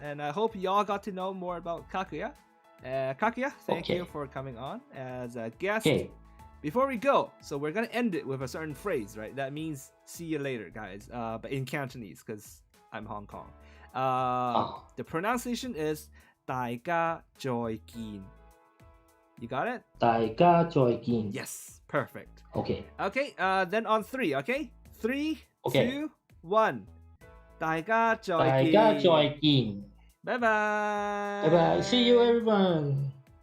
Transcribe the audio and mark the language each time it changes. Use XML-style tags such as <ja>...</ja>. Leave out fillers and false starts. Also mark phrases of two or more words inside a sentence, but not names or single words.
<en>And I hope y'all got to know more about Kakuya. Kakuya, thank you for coming on as a guest. Before we go, so we're gonna end it with a certain phrase, right? That means see you later, guys. But in Cantonese, because I'm Hong Kong. The pronunciation is</en> <yue>大家再見.</yue> <en>You got it?</en> <yue>大家再見.</yue> <en>Yes, perfect. Okay. Okay, then on 3, okay? 3, Okay.</en> <yue>2, 1. 大家再見. 大家再見.</yue> <en>Bye bye. Bye bye. See you everyone.</en>